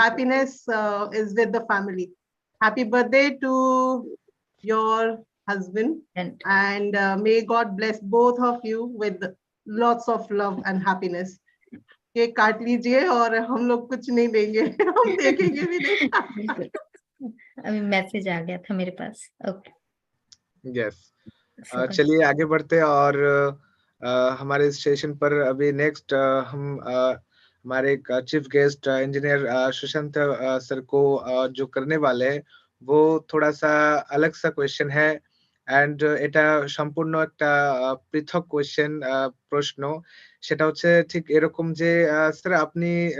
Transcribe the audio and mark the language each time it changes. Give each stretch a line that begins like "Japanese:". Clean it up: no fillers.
English: happiness is with the family. Happy birthday to your husband, and may God bless both of you with lots of love and happiness.
Hindi: Cake काट लीजिए और हम लोग कुछ नहीं देंगे हम देखेंगे भी नहीं अभी मैसेज आ गया था मेरे पास।
English: okay
Hindi: यस चलिए आगे बढ़ते हैं और हमारे इस सेशन पर अभी नेक्स्ट हम हमारे chief guest engineer Sushant sir को जो करने वाले हैं वो थोड़ा सा अलग सा क्वेश्चन है
Bangla: এন্ড এটা সম্পূর্ণ একটা পৃথক কোয়েশ্চেন প্রশ্ন সেটা হচ্ছে ঠিক এরকম যে স্যার আপনি